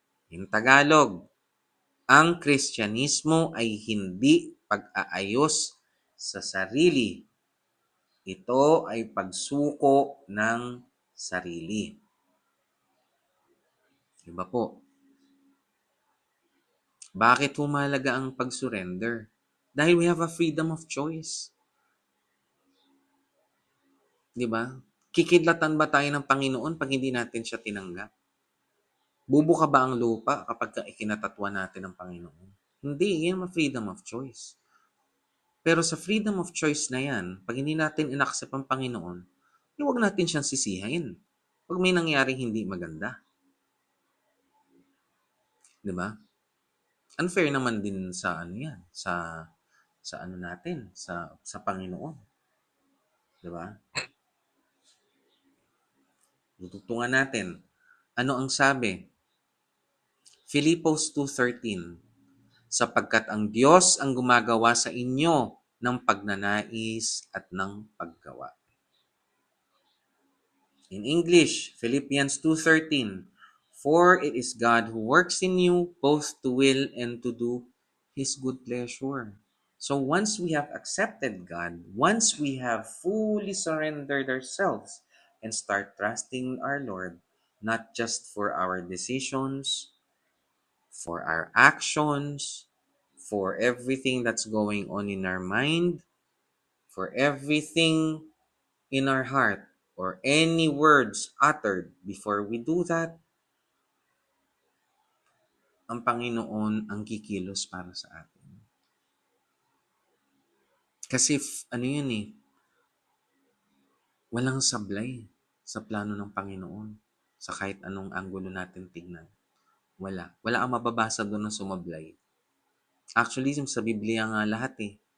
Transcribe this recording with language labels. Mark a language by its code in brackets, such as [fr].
[en] In Tagalog, [tl] ang Kristyanismo ay hindi pag-aayos sa sarili. Ito ay pagsuko ng sarili. Diba po? Bakit humalaga ang pag-surrender? [en] Dahil we have a freedom of choice. [tl] Diba? Kikidlatan ba tayo ng Panginoon pag hindi natin siya tinanggap? Bubuka ba ang lupa kapag ikinatatwa natin ng Panginoon? Hindi, yan ang freedom of choice. Pero sa freedom of choice na yan, pag hindi natin inaccept ang Panginoon, huwag natin siyang sisihain. Pag may nangyaring hindi maganda. Diba? Unfair naman din sa ano yan, sa ano natin, sa Panginoon. Diba? Tutungtungan natin. Ano ang sabi? Philippos 2:13. Sapagkat ang Diyos ang gumagawa sa inyo ng pagnanais at ng paggawa. [en] In English, Philippians 2:13. For it is God who works in you both to will and to do His good pleasure. So once we have accepted God, once we have fully surrendered ourselves and start trusting our Lord, not just for our decisions, for our actions, for everything that's going on in our mind, for everything in our heart, or any words uttered before we do that, [tl] ang Panginoon ang kikilos para sa atin. Kasi ano yun eh, walang sablay sa plano ng Panginoon sa kahit anong anggulo natin tignan. Wala. Wala ang mababasa doon na sumablay. Actually, sa Biblia nga lahat eh.